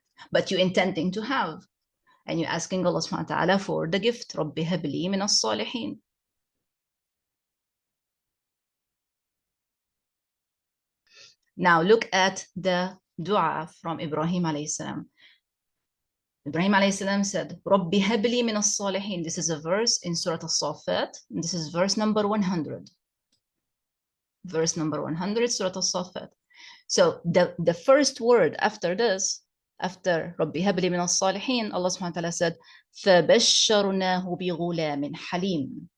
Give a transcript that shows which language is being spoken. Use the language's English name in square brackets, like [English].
[English] But you're intending to have. And you're asking Allah subhanahu wa ta'ala for the gift. [Arabic] رَبِّ هَبْ لِي مِنَ الصَّالِحِينَ. [English] Now look at the dua from Ibrahim alayhi salam. Ibrahim alayhi salam said, [Arabic] رَبِّ هَبْ لِي مِنَ الصَّالِحِينَ. [English] This is a verse in Surah Al-Saffat. This is verse number 100. Verse number 100, Surah Al-Saffat. So the first word after this, after [Arabic] رَبِّ هَبْ لِي مِنَ الصَّالِحِينَ, [English] Allah subhanahu wa ta'ala said, [Arabic] فَبَشَّرْنَاهُ بِغُلَامٍ حَلِيمٍ.